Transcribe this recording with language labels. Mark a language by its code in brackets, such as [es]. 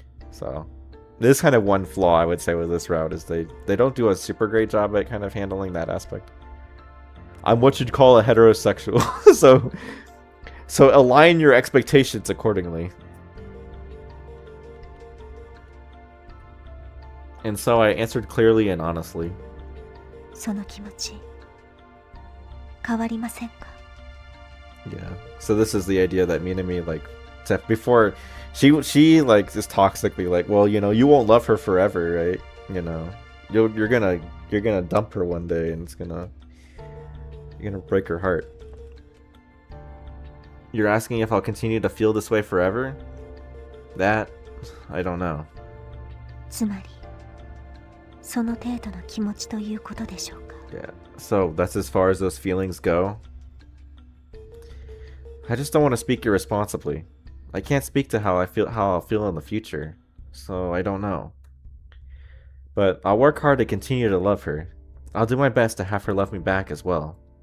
[en] So, this is kind of one flaw I would say with this route, is they don't do a super great job at kind of handling that aspect. I'm what you'd call a heterosexual, so align your expectations accordingly. And so I answered clearly and honestly. [ja] その気持ち変わりませんか？ [en] Yeah. So this is the idea that Minami, like, before she like is toxically like, well, you know, you won't love her forever, right? You know, you're gonna dump her one day, and you're gonna break her heart. You're asking if I'll continue to feel this way forever? That, I don't know. [ja] つまりその程度の気持ちということでしょうか？ [en] Yeah. So that's as far as those feelings go. I just don't want to speak irresponsibly. I can't speak to how I'll feel in the future, so I don't know. But I'll work hard to continue to love her. I'll do my best to have her love me back as well.